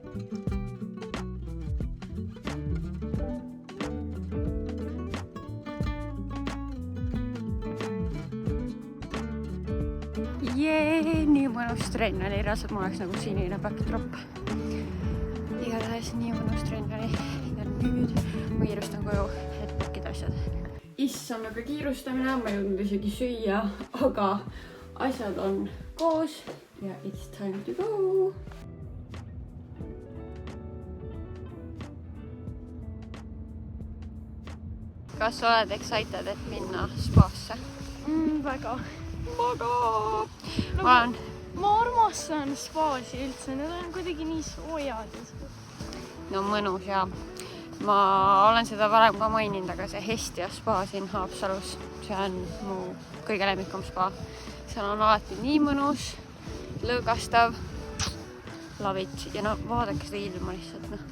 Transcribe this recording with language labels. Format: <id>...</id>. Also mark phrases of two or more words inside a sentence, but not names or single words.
<et>Nii mõnus trenn oli, reaalselt mul oleks nagu sinine backdrop. Igatahes nii mõnus trenn oli ja nüüd ma kiirustan koju, et pakkida asjad. Issam, aga kiirustamine, ma ei jõudnud isegi süüa, aga asjad on koos ja</et> <en>it's time to go.</en> <et>Kas sa oled excited, et minna spaasse? Väga. Ma armastan spaasi üldse, need on kuidagi nii soojad. No mõnus ja ma olen seda varem ka maininud, aga see Hestia spa siin Haapsalus, see on mu kõige lemmikum spa. Seal on alati nii mõnus, lõõgastav,</et> <en>love it</en> <et>ja vaadake seda ilma lihtsalt.</et>